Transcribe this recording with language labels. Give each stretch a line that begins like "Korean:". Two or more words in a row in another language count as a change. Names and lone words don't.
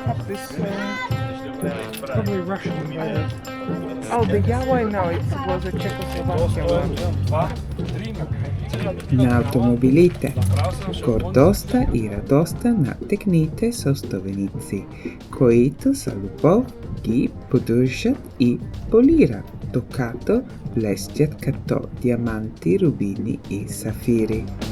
English: this probably Russian LADA. Oh, the JAWA, no, it was a Czechoslovakian one.
Bulgarian: На автомобилите. Гордостта и радостта на техните собственици, които с любов ги поддържат и полират, докато блестят като диаманти, рубини и сафири.